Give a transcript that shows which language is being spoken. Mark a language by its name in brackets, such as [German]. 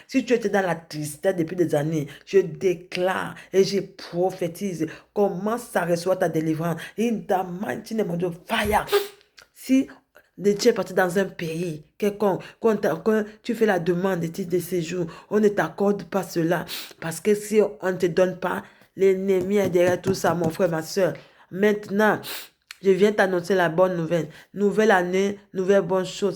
[French] Si tu étais dans la tristesse depuis des années, je déclare et je prophétise. Commence à recevoir ta délivrance. [English] In the mighty name of Jesus, fire. [French] Si tu es parti dans un pays quelconque, quand tu fais la demande de titre de séjour, on ne t'accorde pas cela. Parce que si on ne te donne pas, l'ennemi est derrière tout ça, mon frère, ma soeur. Maintenant, Je viens t'annoncer la bonne nouvelle. Nouvelle année, nouvelle bonne chose.